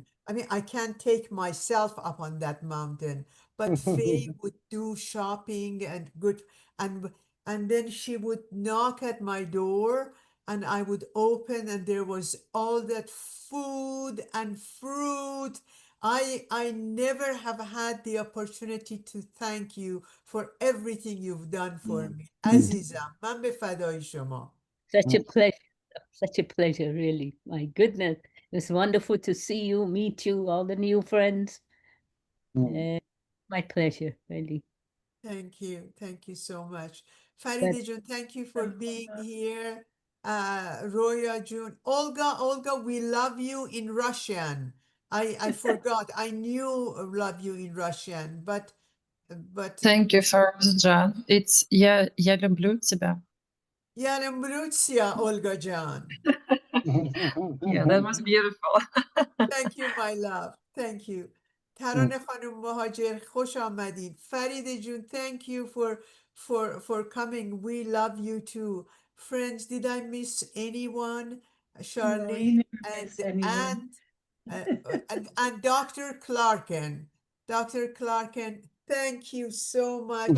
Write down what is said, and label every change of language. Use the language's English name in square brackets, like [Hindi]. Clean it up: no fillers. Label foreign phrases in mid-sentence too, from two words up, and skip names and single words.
[English] I mean, I can't take myself up on that mountain, but Faye would do shopping and and then she would knock at my door and I would open and there was all that food and fruit. I never have had the opportunity to thank you for everything you've done for me. [Persian] عزیزم من به فدای شما. [English] Such a pleasure. Such a pleasure, really. My goodness. It's wonderful to see you, meet you, all the new friends. My pleasure, really. Thank you. Thank you so much. Faride Jun, thank you for being here. Roya Jun, Olga, we love you in Russian. I forgot. I knew love you in Russian, but Thank you, John. It's [Russian] я люблю тебя. Я люблю тебя, Olga Jan. [English] Yeah, that was beautiful. Thank you, my love. Thank you. [Persian] ترانه خانم مهاجر خوش آمدید. فرید جون, [English] thank you for coming. We love you too. Friends, did I miss anyone? No, Charlene you never miss anyone. and Dr. Clarken. Dr. Clarken, thank you so much.